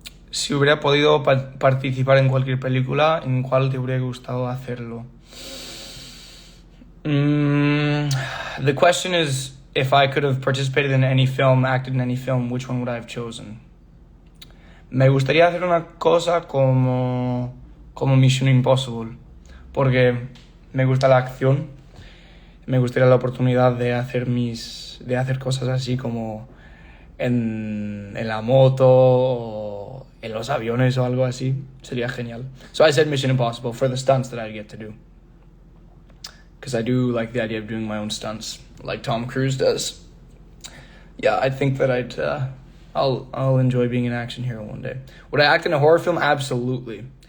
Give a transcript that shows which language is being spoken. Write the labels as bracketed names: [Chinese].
[Spanish] Si hubiera podido participar en cualquier película, ¿en cuál te hubiera gustado hacerlo? [English] The question is, if I could have participated in any film, acted in any film, which one would I have chosen? [Spanish] Me gustaría hacer una cosa como Mission Impossible, porque me gusta la acción. Me gustaría la oportunidad de hacer cosas así como en la moto o en los aviones o algo así. Sería genial. [English] So I said Mission Impossible for the stunts that I'd get to do. Because I do like the idea of doing my own stunts, like Tom Cruise does. Yeah, I think that I'll enjoy being an action hero one day. Would I act in a horror film? Absolutely.